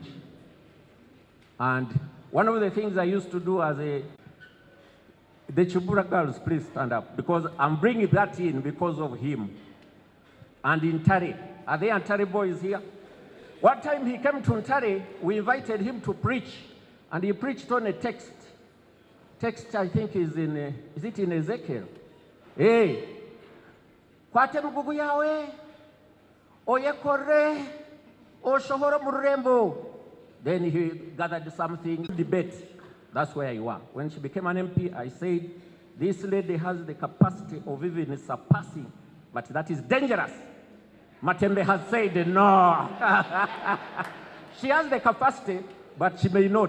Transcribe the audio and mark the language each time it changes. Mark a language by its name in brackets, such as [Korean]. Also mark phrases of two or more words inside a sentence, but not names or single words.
[English] And one of the things I used to do as the Chivura girls, please stand up, because I'm bringing that in because of him. And in Ntare, are there Ntare boys here? One time he came to Ntare, we invited him to preach, and he preached on a text. Text, I think, is it in Ezekiel? [Nyankole] Hey, kwate mgugu yawe, oyekore, oshohoro murembo. [English] Then he gathered something, debate. That's where you are. When she became an MP, I said, this lady has the capacity of even surpassing, but that is dangerous. Matembe has said no. She has the capacity, but she may not.